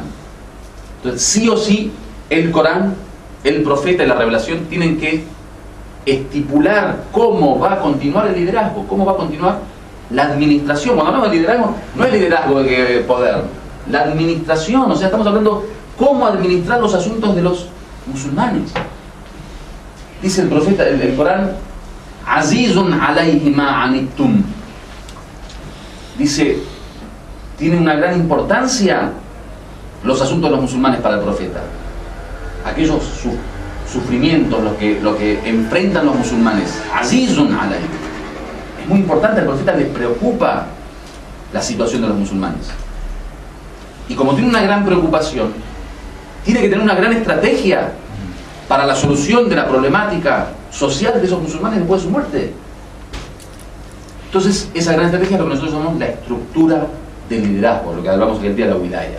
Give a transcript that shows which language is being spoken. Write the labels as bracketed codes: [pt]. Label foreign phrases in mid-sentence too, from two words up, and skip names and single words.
[es] Entonces sí o sí el Corán, el profeta y la revelación tienen que estipular cómo va a continuar el liderazgo, cómo va a continuar la administración. Cuando hablamos de liderazgo, no es liderazgo de poder, la administración, o sea, estamos hablando cómo administrar los asuntos de los musulmanes. Dice el profeta, el Corán, [ar] عزيز عليه ما عنتم. [es] Dice, tiene una gran importancia los asuntos de los musulmanes para el profeta. Aquellos sufrimientos, lo que enfrentan los musulmanes. [ar] عزيز عليه. [es] Es muy importante, al profeta le preocupa la situación de los musulmanes. Y como tiene una gran preocupación, tiene que tener una gran estrategia para la solución de la problemática social de esos musulmanes después de su muerte. Entonces, esa gran estrategia es lo que nosotros llamamos la estructura del liderazgo, lo que hablamos el día de la wilaya.